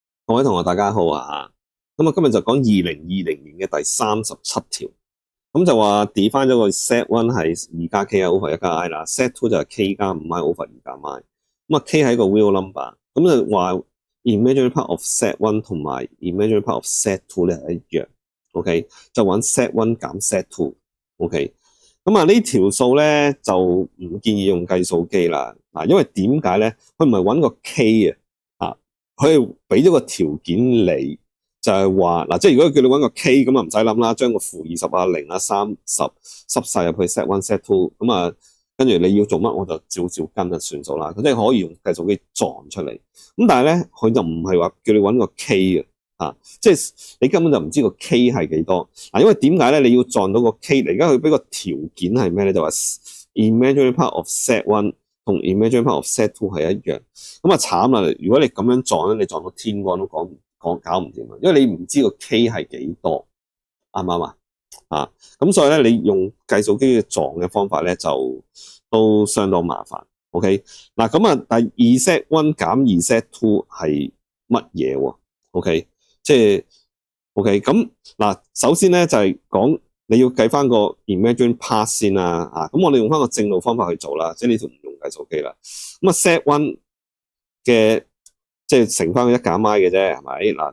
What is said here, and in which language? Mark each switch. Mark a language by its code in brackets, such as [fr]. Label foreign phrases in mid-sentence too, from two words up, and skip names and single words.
[yue] 各位同學大家好啊，咁今日就講2020年嘅第37條，咁就話 define 咗個 [en] set one [yue] 係2加 k over 1加 i 啦 ， [en] set two [yue] 就係 k 加 5i over 2 加 i，咁啊 k 係一個 [en] real number， [yue] 咁就話 [en] imaginary part of set one [yue] 同埋 [en] imaginary part of set two [yue] 咧係一樣 ，OK， 就揾 [en] set one [yue] 減 [en] set two， [yue] OK， 咁啊呢條數咧就唔建議用計數機啦，嗱，因為點解咧？佢唔係揾個 k 啊。佢係俾咗個條件你，就係話嗱，即係如果叫你揾個 K 咁啊，唔使諗啦，將個負20啊、0啊、30塞晒入去 [en] set one set two， [yue] 咁啊，跟住你要做乜我就照跟就算數啦。佢即係可以用計數機撞出嚟。咁但係咧，佢就唔係話叫你揾個 K 嘅，即係你根本就唔知個 K 係幾多。嗱，因為點解咧？你要撞到個 K，而家佢俾個條件係咩咧？就話 [en] imaginary part of set one。 [yue] 同 [en] imaginary part of set two [yue] 係一樣，咁啊慘啦！如果你咁樣撞咧，你撞到天光都搞唔掂啊！因為你唔知個 K 係幾多，啱唔啱啊？咁所以咧，你用計數機嘅撞嘅方法咧，就都相當麻煩。OK， 嗱咁啊，第二 [en] set one [yue] 減2 [en] set two [yue] 係乜嘢喎 ？OK， 即係 OK， 咁嗱，首先咧就係講。你要計翻個 [en] imaginary part [yue] 先啦，咁我哋用翻個正路方法去做啦，即係呢條唔用計數機啦。咁啊 [en] set one [yue] 嘅即係乘翻個1減 i 嘅啫，係咪嗱？